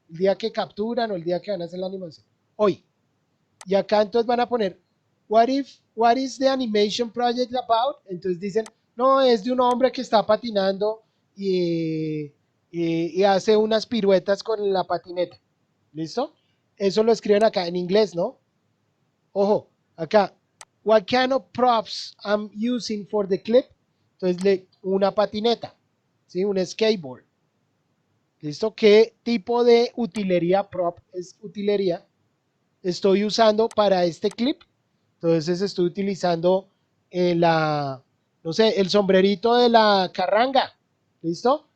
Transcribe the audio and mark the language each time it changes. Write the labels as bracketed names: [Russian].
[Spanish] El día que capturan o el día que van a hacer la animación. Hoy. Y acá entonces van a poner, [English] what is the animation project about? [Spanish] Entonces dicen, no, es de un hombre que está patinando y hace unas piruetas con la patineta. ¿Listo? Eso lo escriben acá en inglés, ¿no? Ojo, acá, [English] what kind of props I'm using for the clip? [Spanish] Entonces, una patineta, ¿sí? Un skateboard. ¿Listo? ¿Qué tipo de utilería, prop es utilería, estoy usando para este clip? Entonces estoy utilizando no sé, el sombrerito de la carranga. ¿Listo?